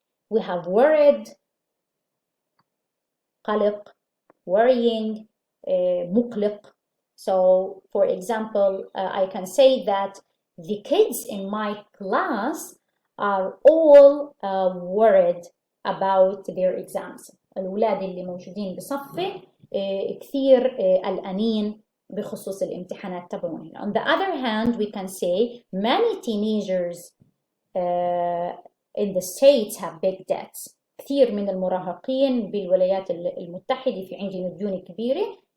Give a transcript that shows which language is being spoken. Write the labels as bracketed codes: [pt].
[en] We have worried, قلق, worrying, مقلق. So, for example, I can say that the kids in my class are all worried about their exams. [ar] الأولاد اللي موجودين بصفي كثير قلقانين بخصوص الامتحانات تبعهم. [en] On the other hand, we can say many teenagers in the States have big debts. [ar] كثير من المراهقين بالولايات المتحدة في عندهم ديون كبيرة.